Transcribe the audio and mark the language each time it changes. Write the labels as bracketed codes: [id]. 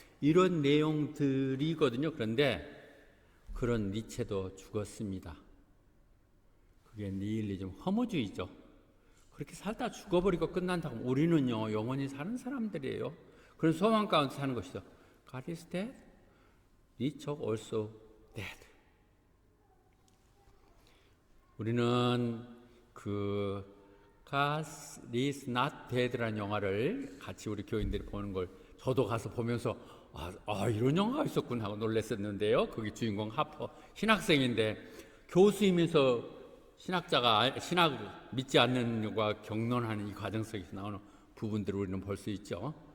[ko] 이런 내용들이거든요. 그런데 그런 니체도 죽었습니다. 그게 니힐리즘, 허무주의죠. 그렇게 살다 죽어버리고 끝난다고 우리는요 영원히 사는 사람들이에요. 그런 소망 가운데 사는 것이죠. [en] God is dead, Nietzsche also dead. [ko] 우리는 그 God is not dead라는 영화를 같이 우리 교인들이 보는 걸 저도 가서 보면서 이런 영화가 있었구나 하고 놀랐었는데요. 거기 주인공 하퍼 신학생인데 교수이면서 신학자가 신학을 믿지 않는 것과 격론하는 이 과정 속에서 나오는 부분들을 우리는 볼 수 있죠.